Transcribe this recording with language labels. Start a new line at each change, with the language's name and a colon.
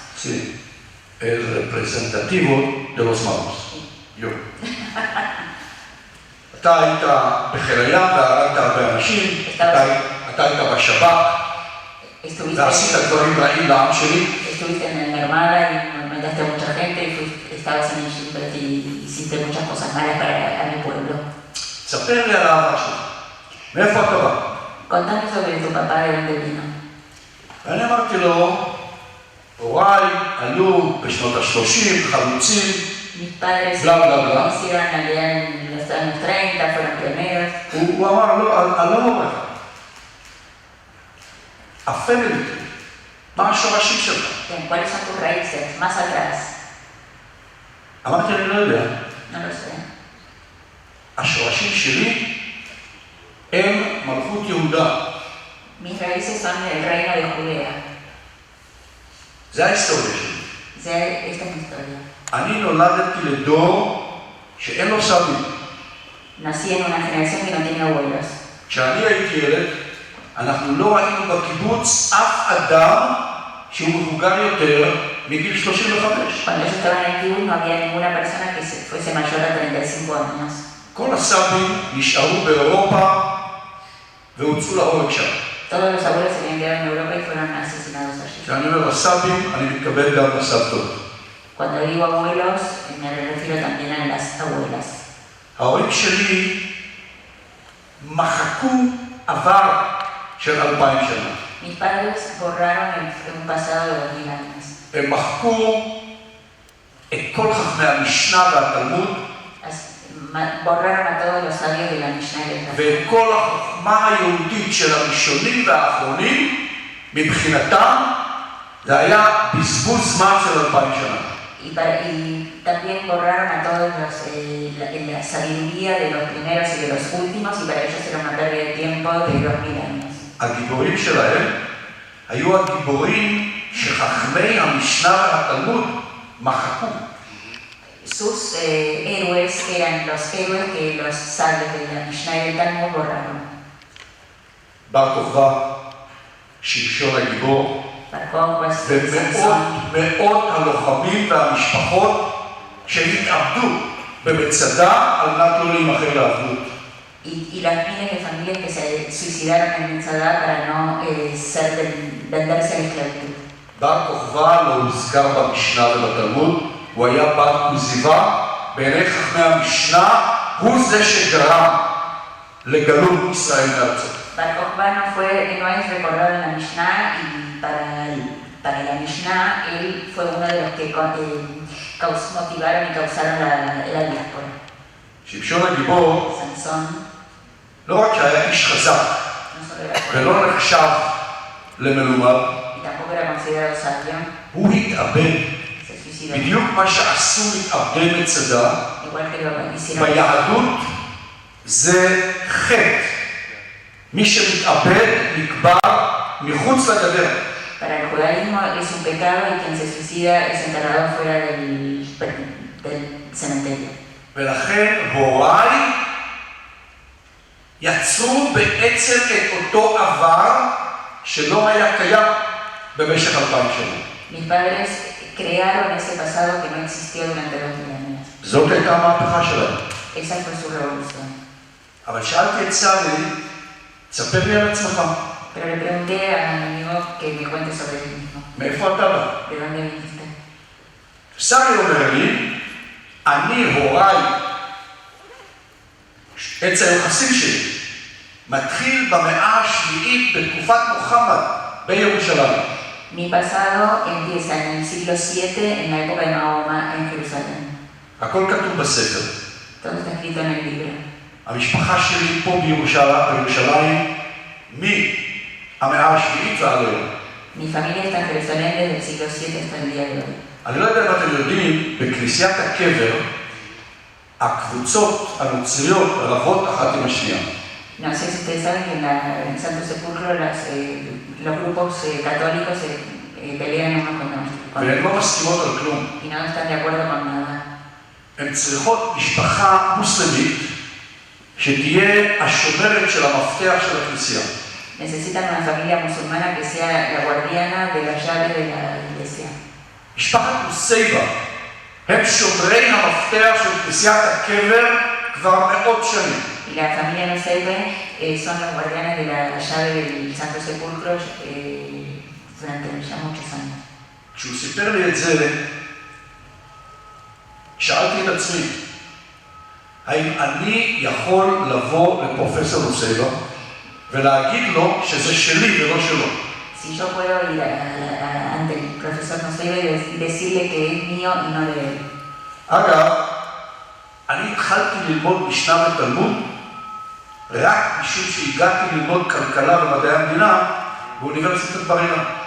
Spanish: Sí, el representativo de los malos. Yo.
Hebrew: אתה היית בחיל הים והרגת הרבה אנשים, אתה היית בשב"כ, ועשית דברים רעים לעם שלי.
Spanish: Estuviste en la Armada y mataste a mucha gente. estabas en Egypt y hiciste muchas cosas malas para mi pueblo.
Hebrew: ספר לי על האבא שלך. מאיפה אתה בא?
Spanish: Contame sobre tu papá, de dónde vino.
Hebrew: ואני אמרתי לו, הוריי עלו בשנות ה-30, חלוצים,
Spanish: Mis padres Bla, bla, bla. hicieron allá en los años 30, fueron pioneros.
Hebrew: הוא אמר, לא, אני לא הוריך. הפמילי, מה השורשים שלך?
Spanish: Bien, ¿cuáles son tus raíces? Más atrás.
Hebrew: אמרתי, אני לא יודע.
Spanish: No lo sé.
Hebrew: השורשים שלי הם מלכות יהודה.
Spanish: Mis raíces son el reino de Judea.
Hebrew: זה ההיסטוריה שלי.
Spanish: Esta es mi historia.
Hebrew: אני נולדתי לדור שאין לו סבים.
Spanish: Nací en una generación que no tiene abuelos.
Hebrew: כשאני הייתי ילד, אנחנו לא ראינו בקיבוץ אף אדם שהוא מבוגר יותר מגיל 35.
Spanish: Cuando yo estaba en el kibbutz no había ninguna persona que fuese mayor a 35 años.
Hebrew: כל הסבים נשארו באירופה והוצאו להורג שם.
Spanish: Todos los abuelos se habían quedado en Europa y fueron asesinados allí.
Hebrew: כשאני אומר הסבים, אני מתכוון גם לסבתות.
Spanish: Cuando digo abuelos, me refiero también a las abuelas.
Hebrew: ההורים שלי מחקו עבר של 2000 שנה.
Spanish: Mis padres borraron un pasado de 2000 años.
Hebrew: הם מחקו את כל חכמי המשנה והתלמוד
Spanish: Borraron a todos los sabios de la Mishnah y del Talmud.
Hebrew: ואת כל החוכמה היהודית של הראשונים והאחרונים, מבחינתם, זה היה בזבוז זמן של 2000 שנה.
Spanish: Y también borraron a todos la sabiduría de los primeros y de los últimos, y para ellos era una pérdida de tiempo de 2000 años.
Hebrew: הגיבורים שלהם היו הגיבורים שחכמי המשנה והתלמוד מחקו.
Spanish: Sus héroes eran los héroes que los sabios de la Mishnah y del Talmud borraron.
Hebrew: בר כוכבא, שמשון הגיבור,
Spanish: Bar Kokhba,
Hebrew: ומאות
Spanish: Sansón,
Hebrew: הלוחמים והמשפחות שהתאבדו במצדה על מנת לא להימכר לעבדות.
Spanish: y las miles de familias que se suicidaron en Metzadá para no venderse a la esclavitud.
Hebrew: בר כוכבא לא הוזכר במשנה ובתלמוד, הוא היה בר כוזיבא, בעיני חכמי המשנה הוא זה שגרם לגלות ישראל מארצו.
Spanish: Bar Kokhba no es recordado en la Mishnah, y para la Mishnah él fue uno de los que motivaron y causaron la diáspora.
Hebrew: שמשון הגיבור
Spanish: Sansón
Hebrew: לא רק שהיה איש חזק
Spanish: no solo era fuerte,
Hebrew: ולא נחשב למלומד,
Spanish: y tampoco era considerado sabio,
Hebrew: הוא התאבד.
Spanish: se suicidó.
Hebrew: בדיוק מה שעשו מתאבדי מצדה,
Spanish: Igual que lo hicieron.
Hebrew: ביהדות זה חטא. מי שמתאבד נקבר מחוץ לגדר.
Spanish: Para el judaísmo es un pecado y quien se suicida es enterrado fuera del cementerio.
Hebrew: ולכן הוריי יצרו בעצם את אותו עבר שלא היה קיים במשך 2000 שנה.
Spanish: Mis padres crearon ese pasado que no existió durante 2000 años.
Hebrew: זאת הייתה המהפכה שלהם.
Spanish: Esa fue su revolución.
Hebrew: אבל שאלתי את סבי, תספר לי על עצמך.
Spanish: Pero le pregunté a mi amigo que me cuente sobre él mismo.
Hebrew: מאיפה אתה בא?
Spanish: ¿De dónde viniste?
Hebrew: סבי אומר לי, אני הוריי, עץ היוחסין שלי, מתחיל במאה השביעית בתקופת מוחמד בירושלים.
Spanish: Mi pasado empieza en el siglo VII, en la época de Mahoma, en Jerusalén.
Hebrew: הכל כתוב בספר.
Spanish: Todo está escrito en el libro.
Hebrew: המשפחה שלי פה בירושלים, מהמאה השביעית ועד היום.
Spanish: Mi familia está en Jerusalén desde el siglo VII hasta el día de hoy.
Hebrew: אני לא יודע אם אתם יודעים, בכנסיית הקבר, הקבוצות הנוצריות רבות אחת עם השנייה.
Spanish: No sé si ustedes saben que en el Santo Sepulcro los grupos católicos se pelean unos con
Hebrew: והן
Spanish: otros
Hebrew: לא מסכימות על כלום.
Spanish: y no están de acuerdo con nada.
Hebrew: הן צריכות משפחה מוסלמית שתהיה השומרת של המפתח של הכנסייה.
Spanish: Necesitan una familia musulmana que sea la guardiana de la llave de la iglesia.
Hebrew: משפחת מוסייבה הם שומרי המפתח של כנסיית הקבר כבר מאות שנים.
Spanish: Y la familia Nuseibe son los guardianes de la llave del Santo Sepulcro durante ya muchos años.
Hebrew: כשהוא סיפר לי את זה, שאלתי את עצמי, האם אני יכול לבוא לפרופסור נוסייבה ולהגיד לו שזה שלי ולא שלו?
Spanish: Si yo puedo ir ante el profesor Noceva y decirle que es mío y no de él.
Hebrew: אגב, אני התחלתי ללמוד משנה ותלמוד רק משום שהגעתי ללמוד כלכלה ומדעי המדינה באוניברסיטת בר אילן.